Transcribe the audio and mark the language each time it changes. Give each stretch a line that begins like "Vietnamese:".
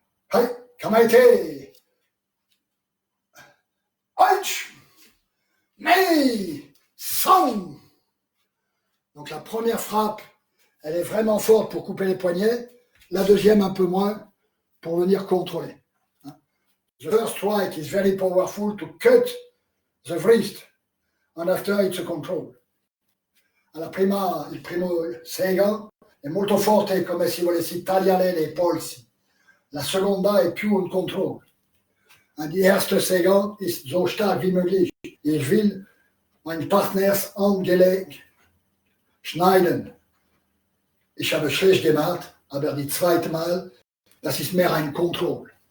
Japanese: Aïe. Kamaite. Aïch. Nei. San.
French: Donc la première frappe, elle est vraiment forte pour couper les poignets. La deuxième, un peu moins, pour venir contrôler.
English: The first strike is very powerful to cut the wrist, and after it's a control.
Italian: La prima, il primo sega è molto forte, come si volesse tagliare le polsi. La seconda è più un control.
German: Und die erste Sega ist so stark wie möglich. Ich will mein Partners Handgelenk schneiden. Ich habe schlecht gemacht, aber die zweite Mal, das ist mehr ein Control.